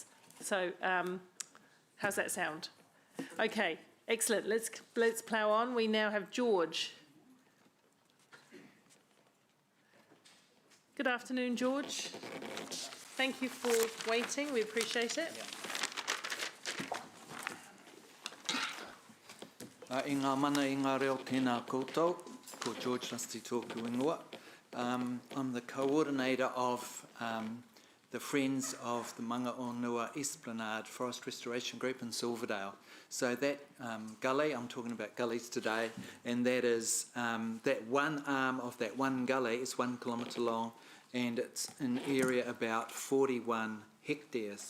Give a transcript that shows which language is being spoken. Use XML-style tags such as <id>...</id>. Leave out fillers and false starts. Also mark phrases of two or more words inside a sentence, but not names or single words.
<en>So how's that sound? Okay, excellent. Let's plough on. We now have George. Good afternoon, George. Thank you for waiting. We appreciate it.</en> <mi>I ngā mana I ngā reo tēnā koutou, ko George Rusty tōku ingoa.</mi> <en>I'm the coordinator of the Friends of the Mangaonua Esplanade Forest Restoration Group in Silverdale. So that gully, I'm talking about gullies today, and that is that one arm of that one gully is 1 kilometre long, and it's an area about 41 hectares.</en>